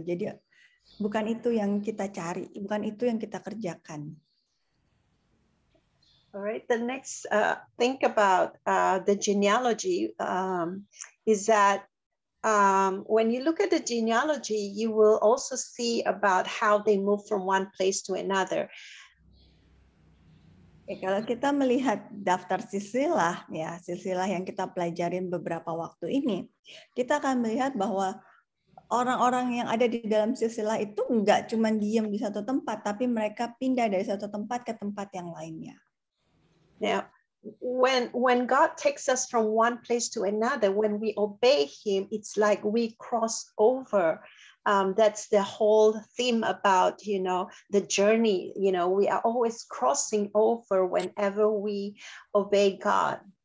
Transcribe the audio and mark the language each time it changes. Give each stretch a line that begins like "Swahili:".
Indonesian: Jadi bukan itu yang kita cari, bukan itu yang kita kerjakan.
English: Alright, the next think about the genealogy is that when you look at the genealogy, you will also see about how they move from one place to another.
Indonesian: Kalau kita melihat daftar silsilah, ya silsilah yang kita pelajarin beberapa waktu ini, kita akan melihat bahwa orang-orang yang ada di dalam silsilah itu enggak cuma diam di satu tempat, tapi mereka pindah dari satu tempat ke tempat yang lainnya.
English: Now, when God takes us from one place to another, when we obey Him, it's like we cross over. That's the whole theme about, the journey. We are always crossing over whenever we obey God.